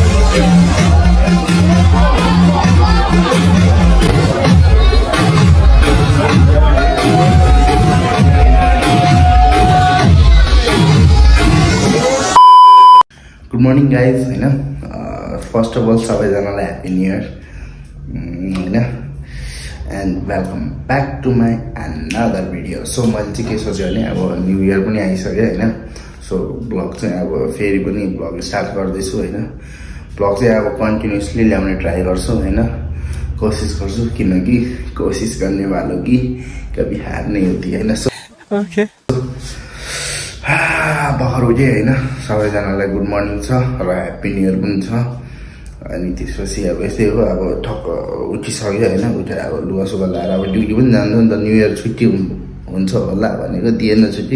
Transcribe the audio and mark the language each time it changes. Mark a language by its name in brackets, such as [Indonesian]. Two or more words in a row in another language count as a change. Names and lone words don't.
[English] Good morning guys, first of all सबैजनालाई happy new year and welcome back to my another video. [Nepali] So मैले चाहिँ के सोचे भने अब [English] new year [Nepali] पनि आइसक्यो हैन, सो ब्लग चाहिँ अब फेरि पनि ब्लग स्टार्ट गर्दैछु हैन। ब्लग चाहिँ अब कन्टिन्युअसली ल्याउने ट्राई गर्छु हैन, कोशिश गर्छु, किनकि [Hindi] कोशिश गर्ने वालों की कभी हार नहीं होती [Nepali] हैन। सो ओके भर्खर उठे हैन, सबैजनालाई [English] good morning [Nepali] छ र [English] happy new year [Nepali] पनि छ। अनि त्यसपछि अब यस्तै हो, अब ठक्क उठिसक्यो हैन, उठेर अब लुगासुगा लाएर अब ड्युटी पनि जान्छ नि त, [English] new year [Nepali] छुट्टी हुन्छ होला भनेको दिएन छुट्टी।